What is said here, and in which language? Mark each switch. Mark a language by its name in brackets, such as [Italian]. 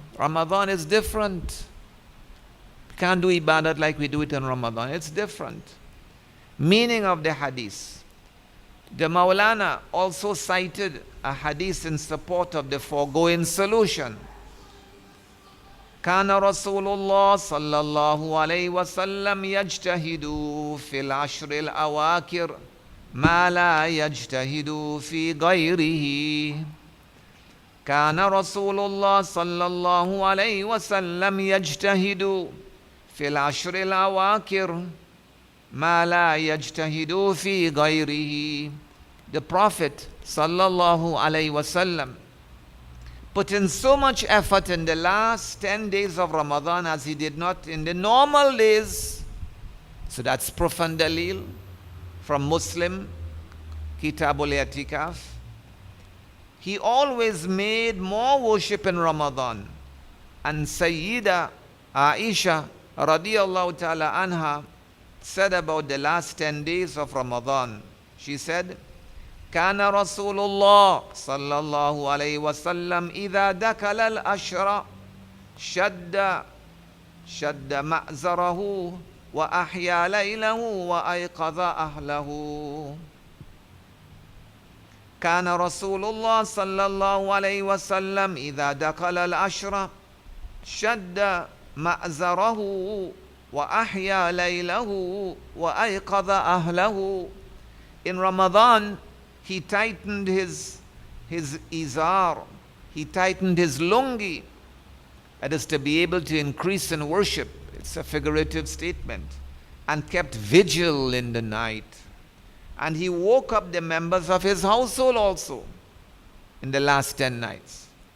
[English] Ramadan is different. We can't do ibadat like we do it in Ramadan. It's different. Meaning of the hadith. The Maulana also cited a hadith in support of the foregoing solution. [Arabic] كان رسول الله صلى الله عليه وسلم يجتهد في العشر الأواخر ما لا يجتهد في غيره. كان رسول الله صلى الله عليه وسلم يجتهد في العشر الأواخر ما لا يجتهد في غيره. [English] The Prophet sallallahu alaihi wasallam put in so much effort in the last 10 days of Ramadan as he did not in the normal days. So that's profound dalil from Muslim Kitabul I'tikaf. He always made more worship in Ramadan. And Sayyida Aisha radiyallahu ta'ala anha said about the last 10 days of Ramadan. She said, [Arabic] كان رسول الله صلى الله عليه وسلم إذا دخل الأشر شد مأزره وأحيا ليله وأيقظ أهله. كان رسول الله صلى الله عليه وسلم إذا دخل الأشر شد مأزره وأحيا ليله وأيقظ أهله. [English] In Ramadan, he tightened his izar, he tightened his lungi. That is to be able to increase in worship. It's a figurative statement. And kept vigil in the night. And he woke up the members of his household also in the last 10 nights.